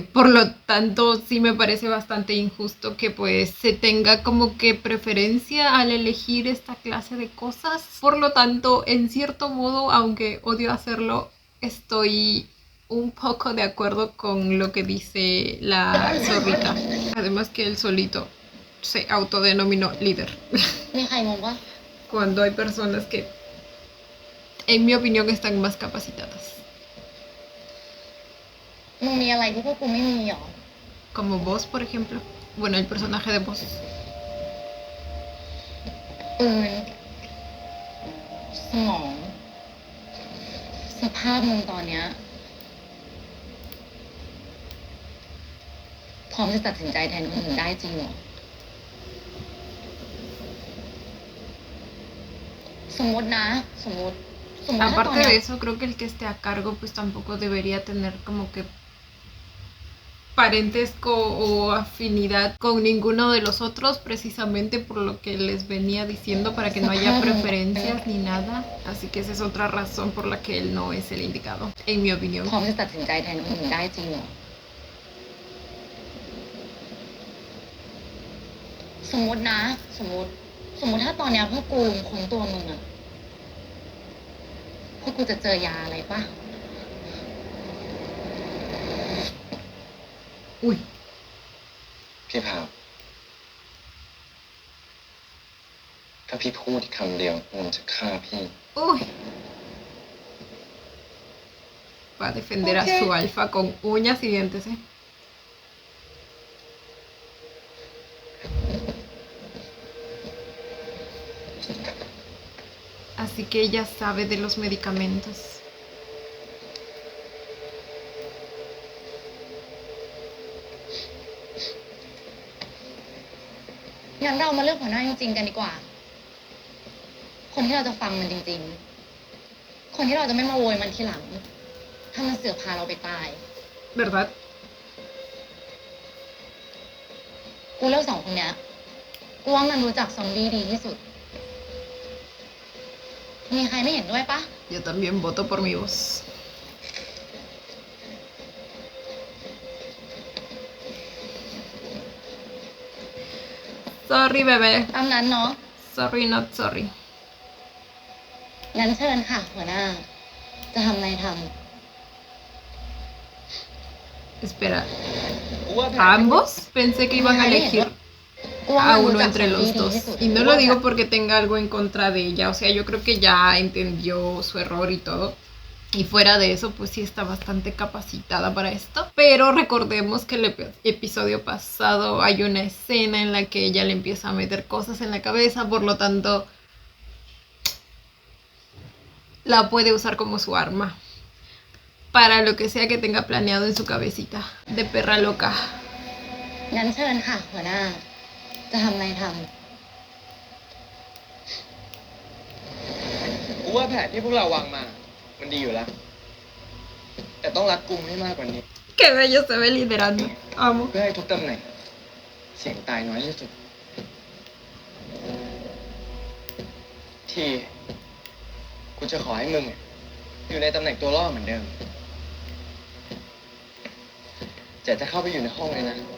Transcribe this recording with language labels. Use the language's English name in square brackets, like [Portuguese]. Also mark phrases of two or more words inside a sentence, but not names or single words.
[Spanish] Por lo tanto, sí me parece bastante injusto que pues se tenga como que preferencia al elegir esta clase de cosas. Por lo tanto, en cierto modo, aunque odio hacerlo, estoy un poco de acuerdo con lo que dice la zorrita. Además que él solito se autodenominó líder. [Thai] มีใครงงปะ [Spanish] Cuando hay personas que, en mi opinión, están más capacitadas. [Thai] มึงมีอะไรที่พวกกูไม่มีหรอ [Spanish] Como vos, por ejemplo. Bueno, el personaje de vos. [Thai] ปืน สมอง สภาพมึงตอนเนี้ยพร้อมจะตัดสินใจแทนคนอื่นได้จริงเหรอ สมมตินะ สมมติถ้าตอน [Spanish] Aparte [Thai] เนี้ [Spanish] de [Thai] ย [Spanish] eso, creo que el que esté a cargo pues tampoco debería tener como que parentesco o afinidad con ninguno de los otros, precisamente por lo que les venía diciendo, para que no haya preferencias ni nada. Así que esa es otra razón por la que él no es el indicado, en mi opinión. [Thai] พร้อมจะตัดสินใจแทนคนอื่นได้จริงเหรอ สมมตินะ สมมติถ้าตอนเนี้ยพวกกูลุมค้นตัวมึงอะพวกกูจะเจอยาอะไรปะ [Spanish] Uy, [Thai] พี่พาว พี่พูดอีกคำเดียวมันจะฆ่าพี่ [Spanish] Uy. Va a defender a su alfa con uñas y dientes, ¿eh? Así que ella sabe de los medicamentos. [Thai] งั้นเรามาเลือกหัวหน้าจริงๆกันดีกว่า คนที่เราจะฟังมันจริงๆ คนที่เราจะไม่มาโวยมันทีหลัง ถ้ามันเสือกพาเราไปตาย [Spanish] ¿Verdad? [Thai] กูเลือกสองคนเนี้ย กูว่ามันรู้จักซอมบี้ดีที่สุด มีใครไม่เห็นด้วยปะ [Spanish] Yo también voto por mi voz. Sorry, bebé. [Thai] ตามนั้นเนาะ [English] Sorry, not sorry. [Thai] งั้นเชิญค่ะ หัวหน้า จะทำอะไรท [Spanish] Espera. [Thai] กูว่าแผน [Spanish] ¿A ambos? Pensé que iban a elegir [Thai] ำกูว่ามั [Spanish] a [Thai] นรู้ [Spanish] uno [Thai] จักซอ [Spanish] entre [Thai] มบี้ [Spanish] los [Thai] ดี [Spanish] dos. [Thai] ที่สุด [Spanish] Y no lo digo porque tenga algo en contra de ella. O sea, yo creo que ya entendió su error y todo. Y fuera de eso, pues sí está bastante capacitada para esto. Pero recordemos que el episodio pasado hay una escena en la que ella le empieza a meter cosas en la cabeza. Por lo tanto, la puede usar como su arma. Para lo que sea que tenga planeado en su cabecita. De perra loca. [Thai] งั้นเชิญค่ะ หัวหน้า จะทำอะไรท กูว่าแผนที่พวกเราวางมา มันดีอยู่แล้ว แต่ต้องรัดกุมให้มากกว่านี้ [Spanish] Qué bello se ve liderando. Amo. [Thai] เพื่อให้ทุกตำแหน่ง เสี่ยงตายน้อยที่สุด ที่กูจะขอให้มึงอยู่ในตำแหน่งตัวล่อเหมือนเดิมแต่จะเข้าไปอยู่ในห้องเลยนะ